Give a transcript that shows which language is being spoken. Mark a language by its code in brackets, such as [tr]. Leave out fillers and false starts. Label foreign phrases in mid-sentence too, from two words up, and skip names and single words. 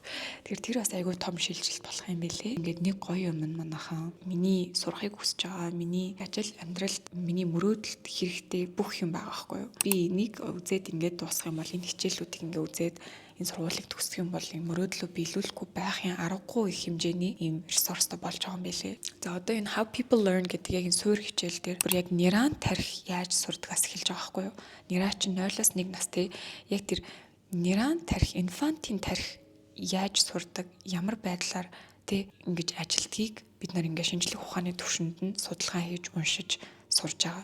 [mn] Тэгэхээр тэр бас айгүй том шилжилт болох юм байлээ. Ингээд нэг гоё юм манайхан миний сурахыг хүсэж байгаа миний ажил амьдралд миний мөрөөдөлд хэрэгтэй бүх юм байгаа байхгүй юу. Би энийг үзээд ингээд дуусгах юм бол энэ хичээлүүдийг ингээд үзээд энэ сургуулийг төгсөх юм бол энэ мөрөөдлөө биелүүлэхгүй байхын аргагүй их хэмжээний ийм ресурстай болж байгаа юм байлээ. За одоо энэ [en] how people learn [mn] гэдэг яг энэ суур хичээл дээр бүр яг нейрон тарих яаж сурдгаас эхэлж байгаа байхгүй юу. Нейрон чинь 0-1 настай яг тэр нейрон тарих инфантийн тарих яаж сурдаг ямар байдлаар тэг ингэж ажилтгийг бид нар ингээ шинжлэх ухааны түвшинд нь судалгаа хийж уншиж сурж байгаа.